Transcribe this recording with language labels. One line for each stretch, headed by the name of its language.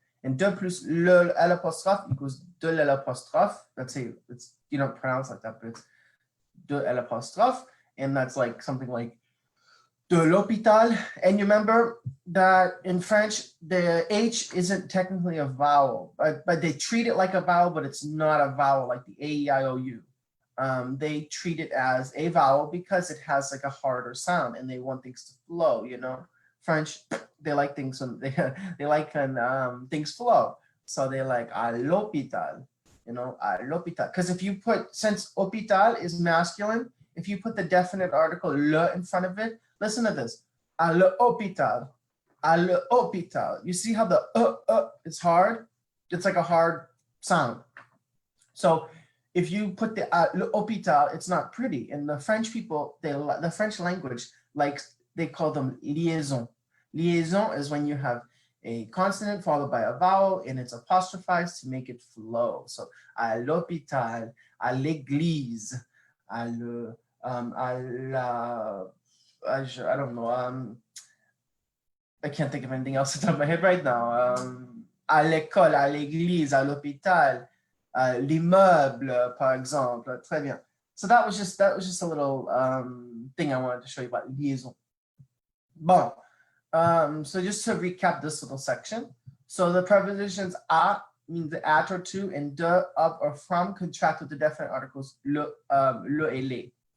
English: And de plus l'apostrophe equals de l'apostrophe. Let's say it's, you don't pronounce like that, but it's de l'apostrophe. And that's like something like de l'hôpital. And you remember that in French, the H isn't technically a vowel, but they treat it like a vowel, but it's not a vowel like the A-E-I-O-U. They treat it as a vowel because it has like a harder sound and they want things to flow, you know. French, they like things when they like when things flow. So they like à l'hôpital, you know, à l'hôpital. Because if you put, since hôpital is masculine, if you put the definite article le in front of it, listen to this.
French: À l'hôpital. À l'hôpital.
English: You see how the is hard? It's like a hard sound. So if you put the l'hôpital, it's not pretty. And the French people, the French language, like they call them liaison. Liaison is when you have a consonant followed by a vowel and it's apostrophized to make it flow. So
French: à l'hôpital, à l'église,
English: I don't know. I can't think of anything else off the top of my head right now.
French: À l'école, à l'église, à l'hôpital, l'immeuble, par exemple. Très bien.
English: So that was just a little thing I wanted to show you about liaison. Bon. So just to recap this little section. So the prepositions a means the at or to, and de, of, or from contract with the definite articles
French: le et les.